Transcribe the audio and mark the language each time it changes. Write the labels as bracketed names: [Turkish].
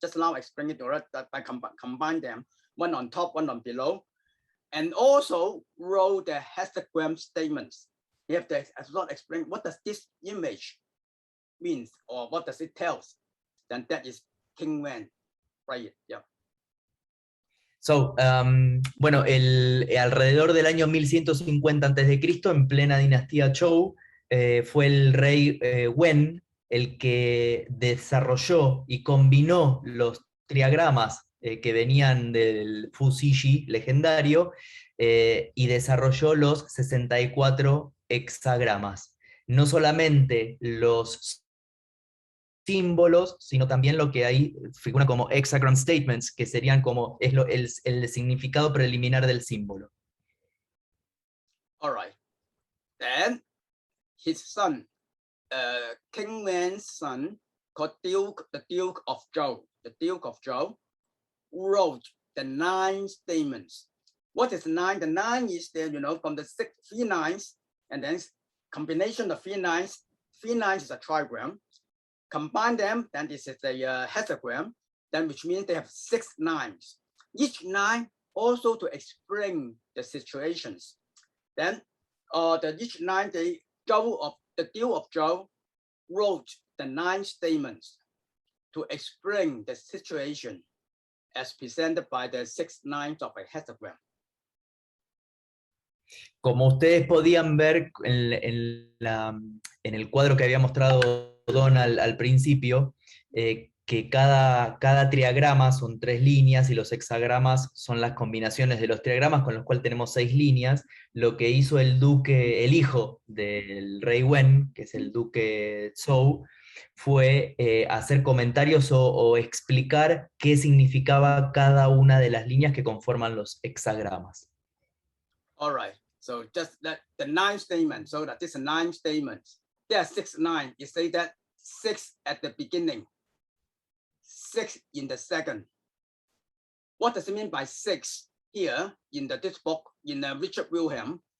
[English] Just now I explained it already, that by combine them, one on top, one on below, and also wrote the hexagram statements. You have to as well explain what does this image means or what does it tell. Then that is King Wen, right? Yeah. [Spanish] So, bueno, alrededor del año 1150 a.C., en plena dinastía Zhou, fue el rey Wen el que desarrolló y combinó los triagramas que venían del Fu Xi legendario y desarrolló los 64 hexagramas. No solamente los símbolos, sino también lo que ahí figura como [English] hexagram statements, [Spanish] que serían como el significado preliminar del símbolo. [English] All right. Then his son, King Wen's son, called the Duke of Zhou, wrote the 9 statements. What is 9? The 9 is there, from the 3 lines, and then combination of 3 lines. 3 lines is a trigram. Combine them, then this is a hexagram, then which means they have 6 lines. Each line also to explain the situations. Then each line, the Duke of Zhou wrote the 9 statements to explain the situation as presented by the 6 lines of a hexagram. [Spanish] Como ustedes podían ver en el cuadro que había mostrado Don al principio, que cada triagrama son 3 líneas y los hexagramas son las combinaciones de los triagramas, con los cuales tenemos 6 líneas. Lo que hizo el hijo del rey Wen, que es el duque Zhou, fue hacer comentarios o explicar qué significaba cada una de las líneas que conforman los hexagramas. [English] All right, so just the 9 statements, so that this 9 statements, there are 6 lines. You say that 6 at the beginning, 6 in the second. What does it mean by 6 here in this book, in Richard Wilhelm?